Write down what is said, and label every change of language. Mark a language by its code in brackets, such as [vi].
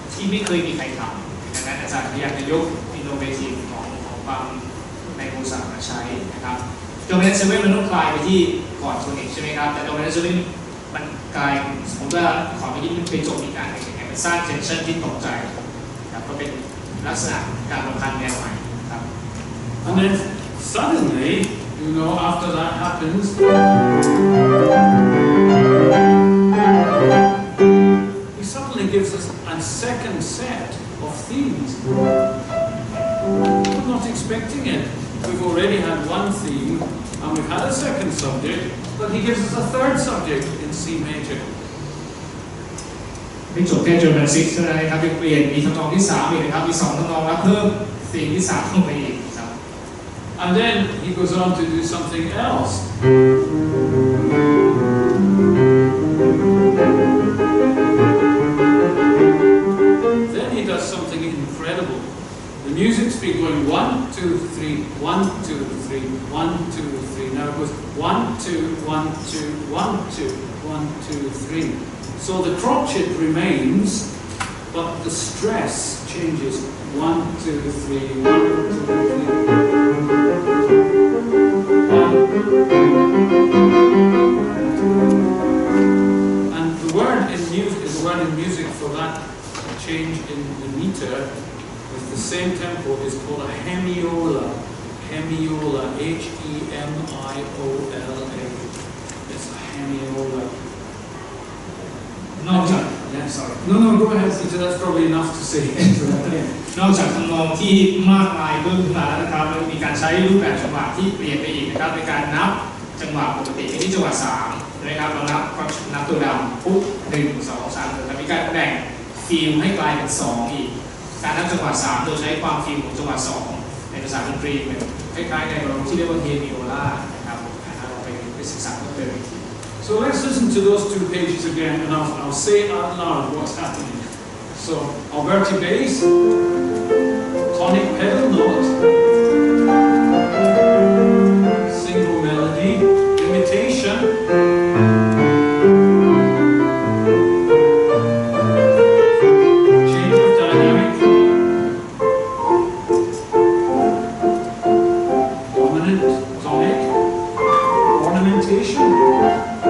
[th] ไม่เคยมีใครทำดังนั้นอาจารย์พยายามจะยก innovative ของความในโมซาร์ทมาใช้นะครับDominant 7มันต้องคลายไปที่คอร์ดโทนิกใช่ไหมครับแต่ Dominant 7มันกลายสมมติว่าคอร์ดเมื่อกี้มันไปจบอีกอันหนึ่งอย่างเงี้ยมันสร้าง tension ที่ตกใจครับก็เป็นลักษณะการรำพันแนวใหม่ครับ [en] And then suddenly, you know, after that happens, he suddenly gives us a second set of themes. I'm not expecting it. We've already had one theme, and we've had a second subject, but he gives us a third subject in C major. ไม่จบแค่ German 6 เท่านั้นนะครับยังเปลี่ยนมีทำนองที่3อีกนะครับมี2ทำนองแล้วเพิ่มธีมที่3ลงไปอีกครับ And then he goes on to do something else. Then he does something incredible. The music's been going 1, 2, 3, 1, 2, 3, 1, 2, 3. Now it goes 1, 2, 1, 2, 1, 2, 1, 2, 3. So the crotchet remains, but the stress changes. 1, 2, 3, 1, 2, 3. And the word in music for that change in the meter with the same tempo is called a hemiola. Hemiola, H-E-M-I-O-L-A. It's a hemiola. [th] นอกจาก [en] Yeah, sorry. No, go ahead. That's probably enough to say. [th] นอกจากทำนองที่มากมายเพิ่มขึ้นมาแล้วนะครับมันมีการใช้รูปแบบจังหวะที่เปลี่ยนไปอีกนะครับในการนับจังหวะปกติที่จังหวะ3นะครับเรานับตัวดำปุ๊บ1 2 3แต่มีการแบ่งฟิลให้กลายเป็น2อีกการนับจังหวะ3โดยใช้ความฟิลของจังหวะ2ในภาษาดนตรีเหมือนคล้ายๆในบรมที่เรียกว่าเฮมิโอลานะครับเราไปศึกษาเพิ่มเติม [en] So let's listen to those two pages again, and I'll say out loud what's happening. So, Alberti bass, tonic pedal note, single melody, imitation, change of dynamic, dominant, tonic, ornamentation.